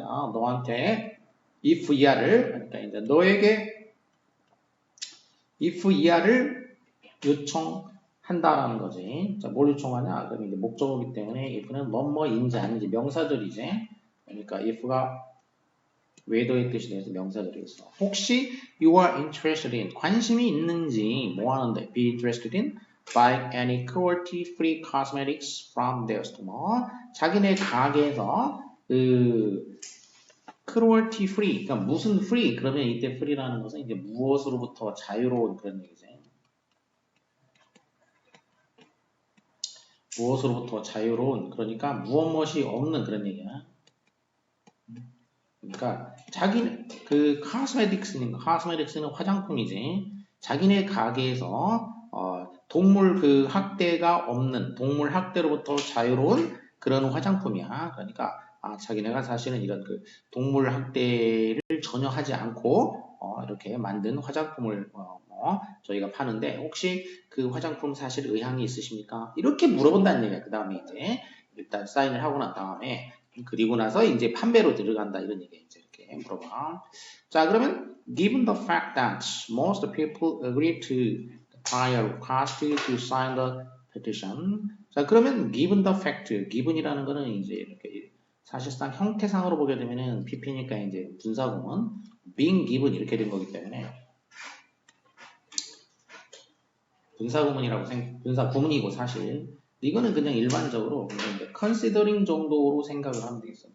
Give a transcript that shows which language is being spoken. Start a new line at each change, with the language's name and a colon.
Korean: 너한테 if 이하를, 그러니까 이제 너에게 if 이하를 요청한다라는 거지. 자, 뭘 요청하냐? 그럼 이제 목적어기 때문에 if는 뭐뭐인지 아닌지 명사들이지. 그러니까 if가 whether의 뜻이 돼서 명사들이겠어. 혹시
English: you are interested in,
Korean: 관심이 있는지 뭐 하는데?
English: be interested in buy any cruelty-free cosmetics from their store.
Korean: 자기네 가게에서 그 cruelty-free, 그러니까 무슨 free? 그러면 이때 free라는 것은 이제 무엇으로부터 자유로운 그런 얘기죠. 무엇으로부터 자유로운, 그러니까 무엇이 없는 그런 얘기야. 그러니까 자기 그 카스메틱스는 화장품이지. 자기네 가게에서 동물 그 학대가 없는, 동물 학대로부터 자유로운 그런 화장품이야. 그러니까 자기네가 사실은 이런 그 동물 학대를 전혀 하지 않고 이렇게 만든 화장품을 저희가 파는데 혹시 그 화장품 사실 의향이 있으십니까? 이렇게 물어본다는 얘기야. 그 다음에 이제 일단 사인을 하고 난 다음에 그리고 나서 이제 판매로 들어간다 이런 얘기 이제 이렇게 물어봐. 자, 그러면
English: given the fact that most people agree to the prior request to sign the petition.
Korean: 자, 그러면
English: given the fact,
Korean: given이라는 거는 이제 이렇게 사실상 형태상으로 보게 되면은 PP니까 이제 분사구문
English: being given
Korean: 이렇게 된 거기 때문에 분사구문이라고 분사구문이고 사실 이거는 그냥 일반적으로 considering 정도로 생각을 하면 되겠어.